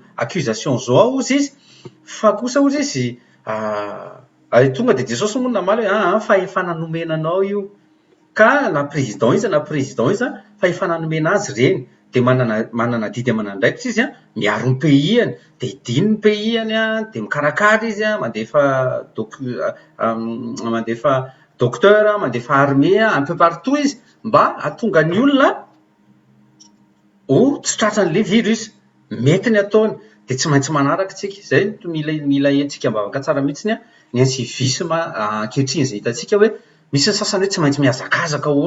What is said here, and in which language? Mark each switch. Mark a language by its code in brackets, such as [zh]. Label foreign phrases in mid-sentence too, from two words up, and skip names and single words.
[mg] accusation zao ozy izy fa kosa ozy izy tonga dia Jesosy moa namaly hoe fahefana nomenanao io ka na président izy fahefana nomena azy reny dia manana didy aman'andraikitra izy miaro ny pays-any dia idiny ny pays-any dia mikarakara izy mandefa docteur, mandefa [fr] armée un peu partout [mg] izy mba hahatonga ny olona ho tsotratran'ilay virus. Mety ny ataony dia tsy maintsy manaraka tsika. Izay mila hetsika mbavaka tsara mihitsy ny incivisme ankehitriny izay hitantsika hoe misy ny sasany hoe tsy maintsy mihazakazaka ahoana.